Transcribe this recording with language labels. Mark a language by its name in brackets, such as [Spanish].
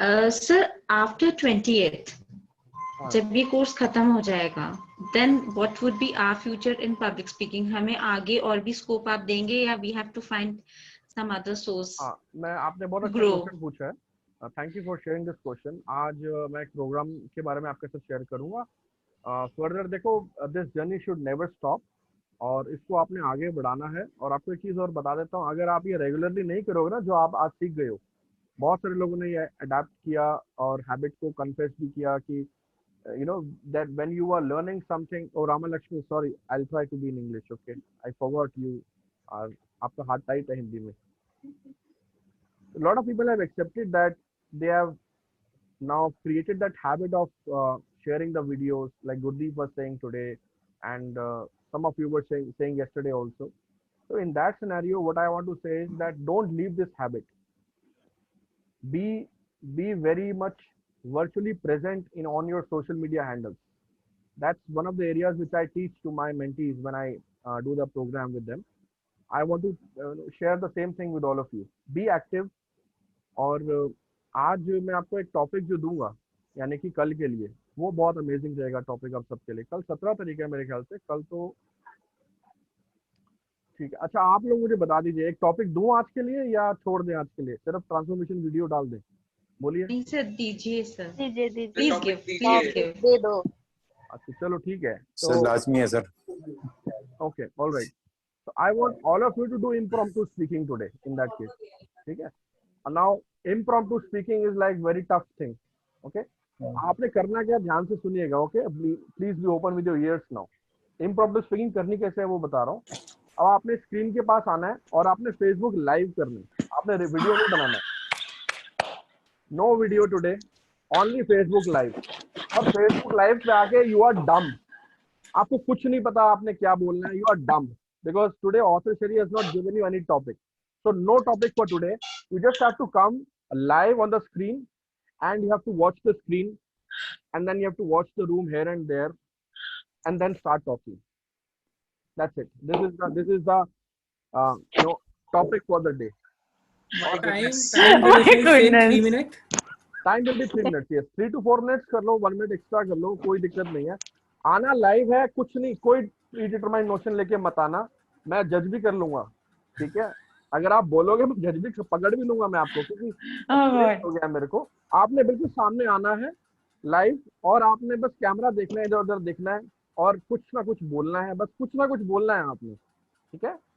[English] Sir, after 28th, [Hindi] जब ये course खत्म हो जाएगा, [English] then what would be our future in public speaking? [Hindi] हमें आगे और भी स्कोप आप देंगे या [English] we have to find some other source? [Hindi] मैं आपने बहुत अच्छा क्वेश्चन पूछा है. [English] Thank you for sharing this question. [Hindi] आज मैं एक प्रोग्राम के बारे में आपके साथ शेयर करूंगा. फर्दर देखो, [English] this journey should never stop, [Hindi] और इसको आपने आगे बढ़ाना है. और आपको एक चीज़ और बता देता हूँ, अगर आप ये रेगुलरली नहीं करोगे ना, जो आप आज सीख गए हो, बहुत सारे लोगों ने ये अडेप्ट किया और हैबिट को कन्फेस भी किया कि [English] you know that when you are learning something. Oh, Rama Lakshmi, sorry, I'll try to be in English. Okay, I forgot you are [Hindi] आपका हाथ टाइट है हिंदी में. [English] A lot of people have accepted that they have now created that habit of sharing the videos, like Gurdeep was saying today, and some of you were saying yesterday also. So in that scenario, what I want to say is that don't leave this habit. Be very much virtually present in on your social media handles. That's one of the areas which I teach to my mentees when I do the program with them. I want to share the same thing with all of you. Be active. [Hindi] और आज मैं आपको एक topic जो दूंगा, यानी कि कल के लिए, वो बहुत अमेजिंग रहेगा टॉपिक आप सबके लिए. कल 17 तारीख है मेरे ख्याल से. कल तो ठीक है. अच्छा, आप लोग मुझे बता दीजिए, एक टॉपिक दूं आज के लिए या छोड़ दें आज के लिए, सिर्फ ट्रांसफॉर्मेशन वीडियो डाल दें? बोलिए. नहीं सर, दीजिए सर. दीजिए [English] please give [Hindi] दे दो. अच्छा चलो ठीक है. सर लाजमी है sir. [English] Okay, alright. So I want all of you to do impromptu speaking today in that case. [Hindi] ठीक है. [English] And now impromptu speaking is like very tough thing. Okay. [Hindi] आपने करना क्या, ध्यान से सुनिएगा, okay? [English] Please be open with your ears now. [Hindi] Impromptu speaking करनी कैसे है वो बता रहा हूँ। अब आपने स्क्रीन के पास आना है और आपने फेसबुक लाइव करना है, आपने वीडियो नहीं बनाना है। [English] No video today, only Facebook live. [Hindi] और फेसबुक लाइव पे आके [English] you are dumb, [Hindi] आपको कुछ नहीं पता आपने क्या बोलना है, [English] You are dumb, because today author Sherry has not given you any topic, so no topic for today. You just have to come live on the screen and you have to watch the screen, and then you have to watch the room here and there, and then start talking. That's it. This is the topic for the day. Time duration is same 3 minutes. Time will be 3 minutes. Yes, 3 to 4 minutes [Hindi] कर लो, [English] 1 minute extra [Hindi] कर लो, कोई दिक्कत नहीं है। आना live है, कुछ नहीं, कोई प्रीडिटरमाइंड नोशन लेके मत आना, मैं जज भी कर लूंगा, ठीक है? अगर आप बोलोगे मैं जज भी पकड़ भी लूंगा मैं आपको, क्योंकि हो गया मेरे को। आपने बिल्कुल सामने आना है लाइव, और आपने बस कैमरा देखना है, इधर उधर देखना है, और कुछ ना कुछ बोलना है, बस कुछ ना कुछ बोलना है आपने, ठीक है?